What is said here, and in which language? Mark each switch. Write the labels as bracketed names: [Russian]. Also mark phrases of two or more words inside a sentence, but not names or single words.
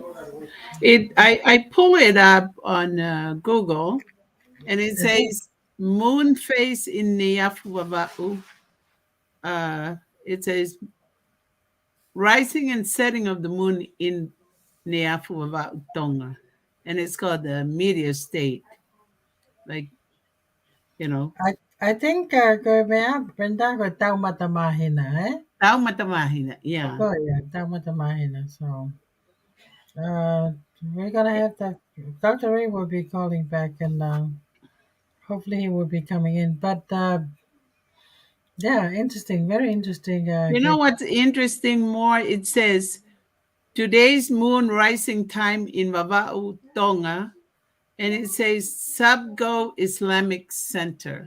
[English] I pull it up on Google, and it says moon phase in Niafuava'u. It says rising and setting of the moon in Niafuava'u, Tonga. And it's called the meteor state. Like, you know, I think [Tongan] ko mea Brenda ko tau matamahin na tao matamahina. [English] Yeah. Oh yeah, [Tongan] tau matamahin na. [English] So we're gonna have that. Dr. Ray will be calling back, and hopefully he will be coming in. But yeah, interesting, very interesting. You know what's interesting more? It says today's moon rising time in Vava'u, Tonga, and it says Subgo Islamic Center.